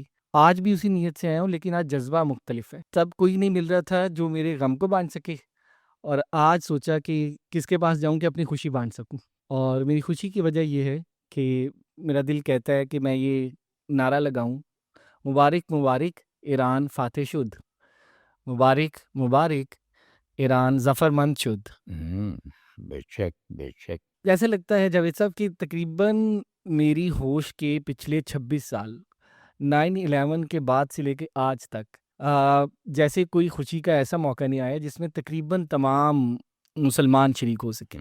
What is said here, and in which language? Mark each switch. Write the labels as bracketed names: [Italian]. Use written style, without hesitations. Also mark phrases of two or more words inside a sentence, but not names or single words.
[Urdu] آج بھی اسی نیت سے آیا ہوں، لیکن آج جذبہ مختلف ہے۔ تب کوئی نہیں مل رہا تھا جو میرے غم کو بانٹ سکے، اور آج سوچا کہ کس کے پاس جاؤں کہ اپنی خوشی بانٹ سکوں۔ اور میری خوشی کی وجہ یہ ہے کہ میرا دل کہتا ہے کہ میں یہ نعرہ لگاؤں: [Persian] مبارک مبارک ایران فاتح شد، مبارک مبارک ایران ظفر مند شد۔ [Urdu] بے شک بے شک۔ جیسے لگتا ہے جاوید صاحب کہ تقریباً میری ہوش کے پچھلے 26 سال 9/11 کے بعد سے لے کے آج تک جیسے کوئی خوشی کا ایسا موقع نہیں آیا جس میں تقریباً تمام مسلمان شریک ہو سکیں۔